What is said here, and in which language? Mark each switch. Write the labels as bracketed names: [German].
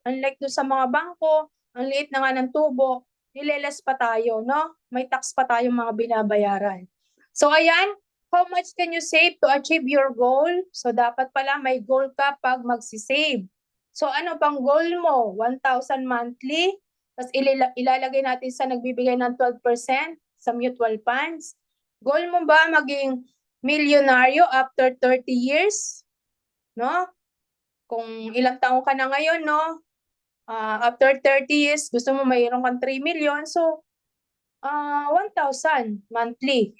[Filipino] Unlike doon sa mga bangko, ang liit na nga ng tubo, nileles pa tayo, no? May tax pa tayong mga binabayaran. So, ayan. [English] How much can you save to achieve your goal? [Filipino] So, dapat pala may goal ka pag magsisave. So, ano bang goal mo? 1,000 monthly? Tapos ilalagay natin sa nagbibigay ng 12% sa mutual funds. Goal mo ba maging milyonaryo [English] after 30 years? [Filipino] No? Kung ilang taon ka na ngayon, no? [English] After 30 years, [Filipino] gusto mo mayroon kang 3 million. So, 1,000 monthly.